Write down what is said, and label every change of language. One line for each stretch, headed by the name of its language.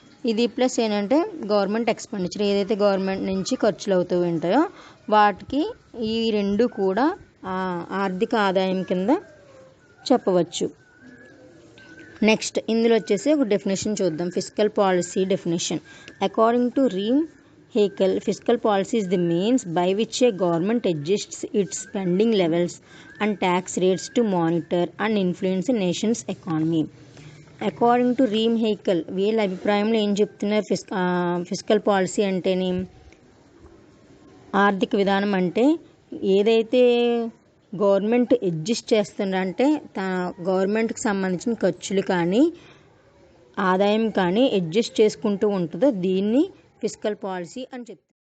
Telugu: ఇది ప్లస్ ఏంటంటే government expenditure, ఏదైతే గవర్నమెంట్ నుంచి ఖర్చులు అవుతూ ఉంటాయో వాటికి ఈ రెండు కూడా ఆర్థిక ఆదాయం కింద చెప్పవచ్చు. నెక్స్ట్ ఇందులో వచ్చేసి ఒక డెఫినేషన్ చూద్దాం. Physical policy definition.
English: According to Reem Heakal, fiscal policy is the means by which a government adjusts its spending levels and tax rates to monitor and influence a nation's economy.
Telugu: According to రీమ్ Haeckel, వీళ్ళ అభిప్రాయంలో ఏం చెప్తున్నారు, physical policy అంటేనే ఆర్థిక విధానం అంటే ఏదైతే government adjust చేస్తుందంటే గవర్నమెంట్కి సంబంధించిన ఖర్చులు కానీ ఆదాయం కానీ అడ్జస్ట్ చేసుకుంటూ ఉంటుందో దీన్ని ఫిజికల్ పాలసీ అని చెప్తారు.